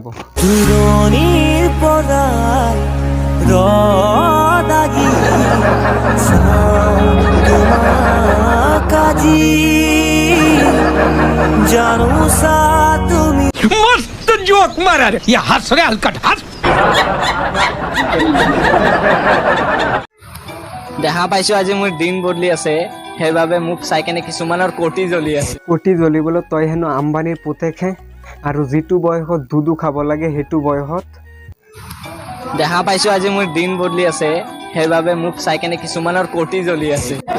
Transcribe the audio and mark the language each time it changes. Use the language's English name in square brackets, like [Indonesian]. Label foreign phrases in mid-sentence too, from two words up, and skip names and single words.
[Assamese] দূৰণিৰ পৰাই ৰদাগি তোমাক আজি জানো চা তুমি। [Hindi] मस्त जोक मारा रे, ये हंस रे हलकट हंस। [Assamese] দেখা পাইছো আজি মোৰ দিন বদলি আছে, সেইবাবে মোক চাই কেনে কিছুমানৰ কোটি জ্বলি আছে। কোটি জ্বলিবলৈ তই হেনো আম্বানীৰ পুতেকহে, আৰু যিটো বয়সত দুধু খাব লাগে সেইটো বয়সত। দেখা পাইছো আজি মোৰ দিন বদলি আছে, সেইবাবে মোক চাই কেনে কিছুমানৰ কোটি জ্বলি আছে।